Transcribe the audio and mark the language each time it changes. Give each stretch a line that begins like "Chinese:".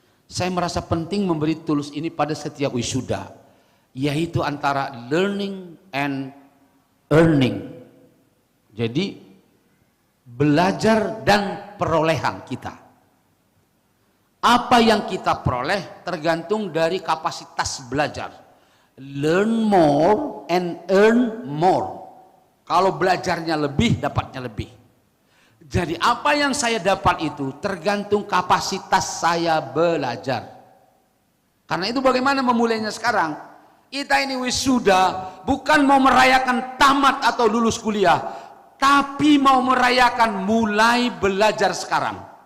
Indonesian: Saya merasa penting memberi tools ini pada setiap wisuda, yaitu antara
English: learning and earning.
Indonesian: Jadi belajar dan perolehan kita. Apa yang kita peroleh tergantung dari kapasitas belajar.
English: Learn more and earn more.
Indonesian: Kalau belajarnya lebih, dapatnya lebih. Jadi apa yang saya dapat itu tergantung kapasitas saya belajar. Karena itu bagaimana memulainya sekarang? Kita ini wisuda bukan mau merayakan tamat atau lulus kuliah, tapi mau merayakan mulai belajar sekarang.